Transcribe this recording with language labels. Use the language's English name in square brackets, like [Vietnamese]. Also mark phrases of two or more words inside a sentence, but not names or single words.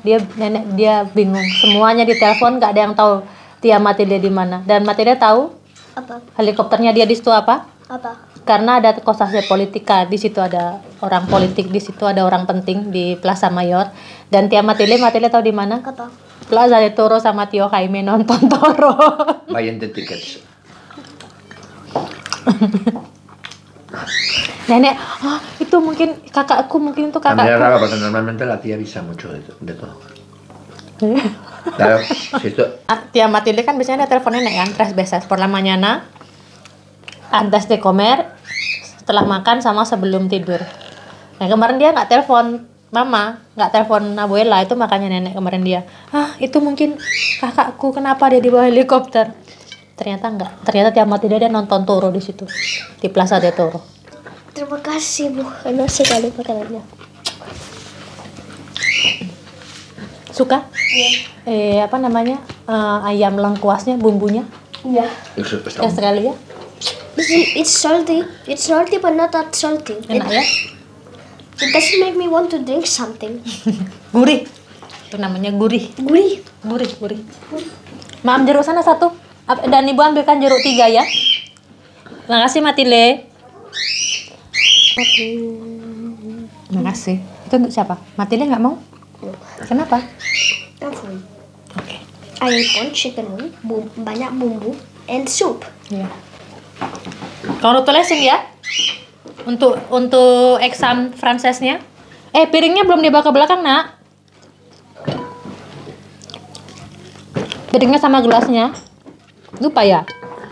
[Indonesian] Dia bingung. Semuanya ditelepon, nggak ada yang tahu Tia Matilda di mana. Dan Matilda tahu Apa? helikopternya dia di situ apa? Apa? Karena ada [Spanish] Cosa Politica, [Indonesian] di situ ada orang politik, di situ ada orang penting di Plaza Mayor. Dan Tia Matilda tahu di mana? Apa? Plaza de Toro sama Tio Jaime nonton toro. [Spanish] Vayan de tickets. [Indonesian] Nenek, itu mungkin kakakku, mungkin itu [Spanish] También es [Indonesian] kakakku. [Spanish] raro porque normalmente la tía avisa mucho de todo. Claro, si esto, [Indonesian] Tia Matilde kan biasanya ada telepon nenek kan, [Spanish] 3 veces por la mañana, antes de comer, [Indonesian] setelah makan sama sebelum tidur. Nah kemarin dia nggak telepon mama, nggak telepon abuela, itu makanya nenek kemarin dia, itu mungkin kakakku, kenapa dia di bawah helikopter? Ternyata enggak, ternyata Tia Matilde dia nonton toro di situ, di Plaza de Toro. Terima kasih Bu, enak sekali makanannya. Suka? Apa namanya, ayam lengkuasnya, bumbunya? Iya. [Spanish] eso está [Indonesian] Ya sekali ya, [English] It's salty. It's salty but not that salty. [Indonesian] enak ya, [English] It doesn't make me want to drink something. [Indonesian] gurih, itu namanya gurih. Gurih. Gurih. Maam, jeruk sana 1. Dan ibu ambilkan jeruk 3 ya. Makasih Matilde. Makasih. Itu untuk siapa? Matilde nggak mau? Kenapa? Apa? Oke. [English] I ate one chicken wing, [Indonesian] banyak bumbu, [English] and soup. [Indonesian] Iya. Kamu tulisin ya. Untuk eksam Fransesnya. Piringnya belum dibawa ke belakang, Nak. Piringnya sama gelasnya. Lupa ya?